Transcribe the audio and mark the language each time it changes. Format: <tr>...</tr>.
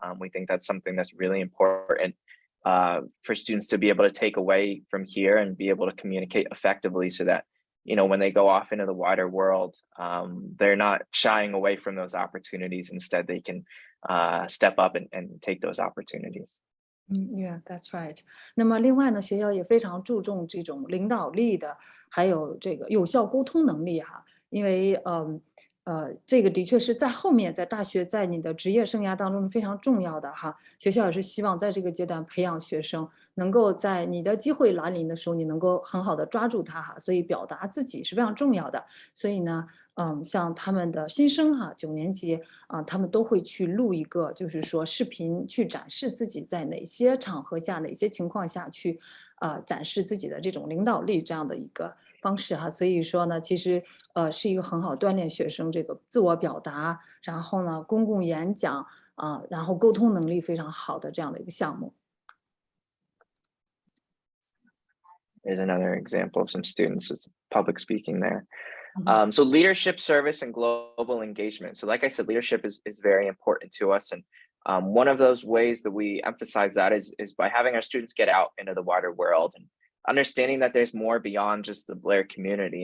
<en>We think that's something that's really important for students to be able to take away from here and be able to communicate effectively so that when they go off into the wider world, they're not shying away from those opportunities. Instead, they can step up and take those opportunities. Yeah, that's right.</en> <zh>那么另外呢，学校也非常注重这种领导力的，还有这个有效沟通能力哈，因为这个的确是在后面，在大学，在你的职业生涯当中是非常重要的哈。学校也是希望在这个阶段培养学生，能够在你的机会来临的时候，你能够很好的抓住它哈。所以表达自己是非常重要的。所以呢，像他们的新生哈，9年级他们都会去录一个，就是说视频去展示自己在哪些场合下、哪些情况下去展示自己的这种领导力这样的一个方式哈。所以说呢，其实是一个很好锻炼学生这个自我表达，然后呢公共演讲然后沟通能力非常好的这样的一个项目。</zh> <en>There's another example of some students with public speaking there. Mhm. So leadership, service, and global engagement. So like I said, leadership is very important to us. And one of those ways that we emphasize that is by having our students get out into the wider world and understanding that there's more beyond just the Blair community.</en>